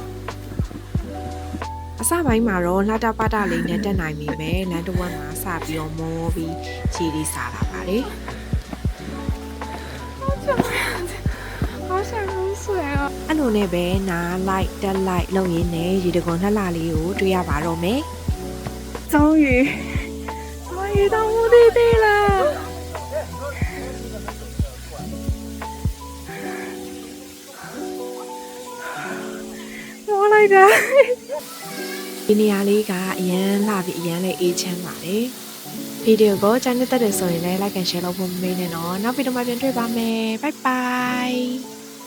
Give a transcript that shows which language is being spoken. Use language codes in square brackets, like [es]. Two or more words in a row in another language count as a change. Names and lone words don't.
[my] အစပိုင်းမှာတော့လှတပတလေးနဲ့တက်နိုင်ပြီမယ်လမ်းတစ်ဝက်မှာစပြီးတော့မောပြီးခြေလေးစားလာပါတယ်အဲ့လိုနဲ့ပဲနားလိုက်တက်လိုက်လုံရင်းနဲ့ရေတခွန်လှလှလေးကိုတွေ့ရပါတော့မယ် [zh] 终于到目的地了。我来着。 [my] ဒီနေရာလေးကအရန်လှပြီးအရန်လေးအေးချမ်းပါတယ်ဗီဒီယိုကိုကြိုက်တဲ့ဆိုရင်လည်း [en] like and share [my] လုပ်ဖို့မမေ့နဲ့နော်နောက်ဗီဒီယိုမှာပြန်တွေ့ပါမယ် [en] bye bye